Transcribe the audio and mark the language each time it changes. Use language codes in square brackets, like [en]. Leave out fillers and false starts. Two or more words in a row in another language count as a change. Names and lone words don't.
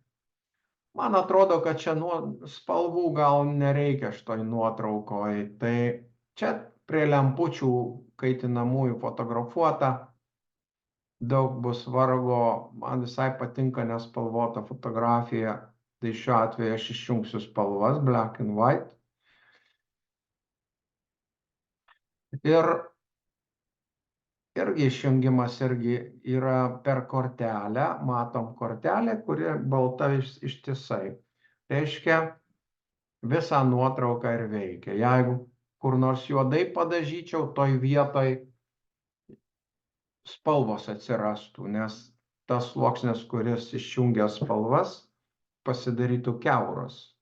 [lt] Man atrodo, kad čia spalvų gal nereikia šitoj nuotraukoje. Tai čia prie lempučių kaitinamųjų fotografuota. Daug bus vargo, man visai patinka nespalvota fotografija, tai šiuo atveju aš išjungsiu spalvas, [en] black and white. [lt] Ir irgi išjungimas irgi yra per kortelę. Matom kortelę, kuri balta ištisai. Reiškia, visą nuotrauką ir veikia. Jeigu kur nors juodai padažyčiau, toj vietoj spalvos atsirastų, nes tas sluoksnis, kuris išjungia spalvas, pasidarytų kiauras.